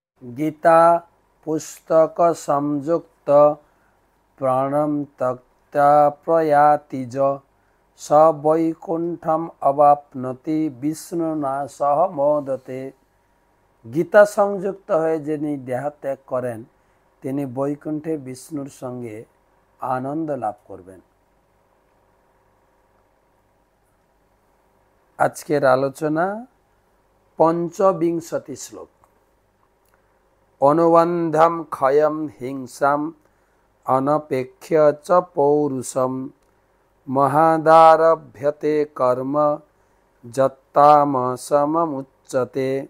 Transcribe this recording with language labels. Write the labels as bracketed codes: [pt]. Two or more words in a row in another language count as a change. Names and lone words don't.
[sa] गीता पुस्तक संयुक्त प्राणम त्यक्त्वा प्रयाति ज स वैकुंठम अवाप्नोति विष्णुना सह मोदते। [bn] गीता संयुक्त हয়ে যিনি দেহত্যাগ করেন তিনি বৈকুণ্ঠে বিষ্ণুর সঙ্গে আনন্দ লাভ করবেন। আজকের আলোচনা পঞ্চবিংশতি শ্লোক। [sa] অনুবন্ধম ক্ষয়ম হিংসাম অনপেক্ষ্য চ পৌরুষম মহাদারভ্যতে কর্ম যত্তামসমমুচ্যতে।